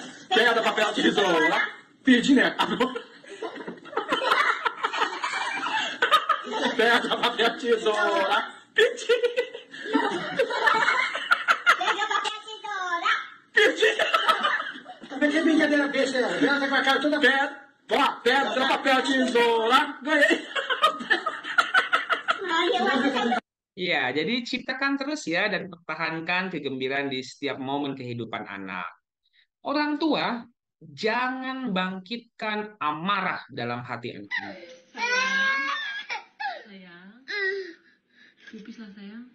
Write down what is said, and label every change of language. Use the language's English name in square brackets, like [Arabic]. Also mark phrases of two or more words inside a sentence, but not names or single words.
[Portuguese] Pedra, papel, tesoura. Perdi, né? Pedra, papel, tesoura. Perdi. Pega papel, tesoura. Perdi. Que brincadeira besta é essa? Ela tá com a cara toda pedra. Ó, pedra, papel, tesoura. Ganhei. [Indonesian] Ya, jadi ciptakan terus ya dan pertahankan kegembiraan di setiap momen kehidupan anak. Orang tua, jangan bangkitkan amarah dalam hati anak. Sayang, pipis lah sayang.